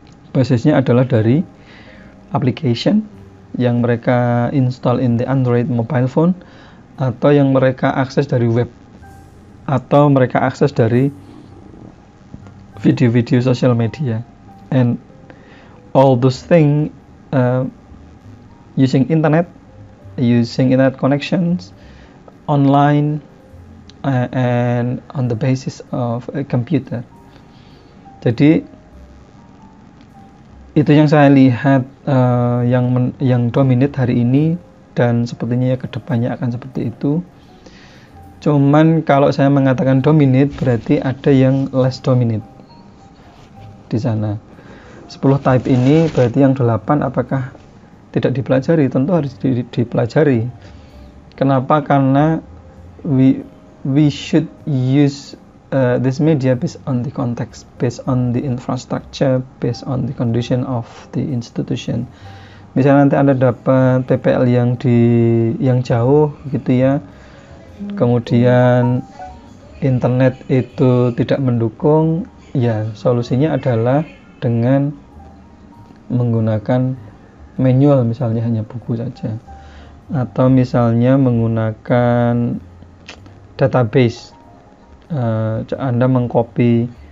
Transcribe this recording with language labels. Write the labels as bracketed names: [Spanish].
[Indonesian] Basisnya adalah dari application yang mereka [English] install in the Android mobile phone, [Indonesian] atau yang mereka akses dari web, atau mereka akses dari video-video social media. [English] And all those things using internet connections online and on the basis of a computer. [Indonesian] Jadi itu yang saya lihat yang dominate hari ini, dan sepertinya ya kedepannya akan seperti itu. Cuman kalau saya mengatakan dominate berarti ada yang [English] less dominate [Indonesian] di sana. 10 type ini berarti yang 8 apakah tidak dipelajari? Tentu harus dipelajari. Kenapa? [English] Karena we should use this media based on the context, based on the infrastructure, based on the condition of the institution. [Indonesian] Misalnya nanti Anda dapat PPL yang jauh gitu ya, kemudian internet itu tidak mendukung, ya solusinya adalah dengan menggunakan manual, misalnya hanya buku saja, atau misalnya menggunakan database. Anda mengcopy